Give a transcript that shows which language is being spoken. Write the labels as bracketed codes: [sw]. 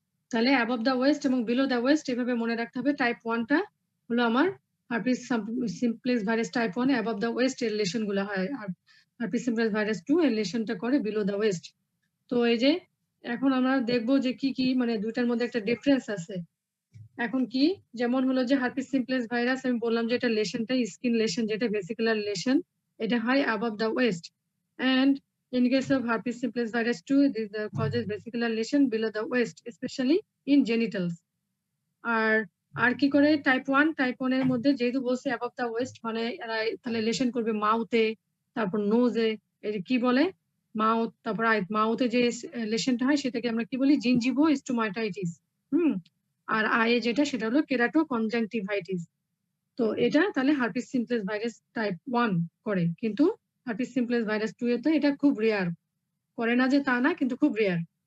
[bn] তাহলে অ্যাবভ দা ওয়েস্ট এবং বিলো দা ওয়েস্ট এভাবে মনে রাখতে হবে। টাইপ 1টা হলো আমার herpes simplex virus type 1, above দা ওয়েস্ট এর লেশন গুলো হয়, আর হার্পিস সিমপ্লেক্স ভাইরাস 2 এর লেশনটা করে বিলো দা ওয়েস্ট। তো এই যে এখন আমরা দেখবো যে কি কি, মানে দুইটার মধ্যে একটা ডিফারেন্স আছে। এখন কি, যেমন হলো যে হার্পিস সিমপ্লেক্স ভাইরাস আমি বললাম যে এটা লেশনটা স্কিন লেশন, যেটা ভেসিকুলার লেশন, এটা হয় above the West. [en] And in case of herpes simplex virus 2, this causes vesicular lesion below the waist, especially in genitals. [bn] আর কি করে টাইপ 1 এর মধ্যে যেহেতু বলছে অ্যাবভ দা ওয়েস্ট, মানে এরা তাহলে লেশন করবে মাউথে, তারপর নোজে, এই কি বলে মাউথ, তারপর মাউথে যে লেশনটা হয় সেটাকে আমরা কি বলি জিনজিভো স্টোমাটাইটিস। আর আয়ে যেটা সেটা হলো কেরাটো কনজাংটিভাইটিস। তো এটা তাহলে হার্পিস সিমপ্লেক্স ভাইরাস টাইপ 1 করে, কিন্তু হার্পিস সিমপ্লেক্স ভাইরাস 2 এ তো এটা খুব রেয়ার, করে না যে তা না, কিন্তু খুব রেয়ার।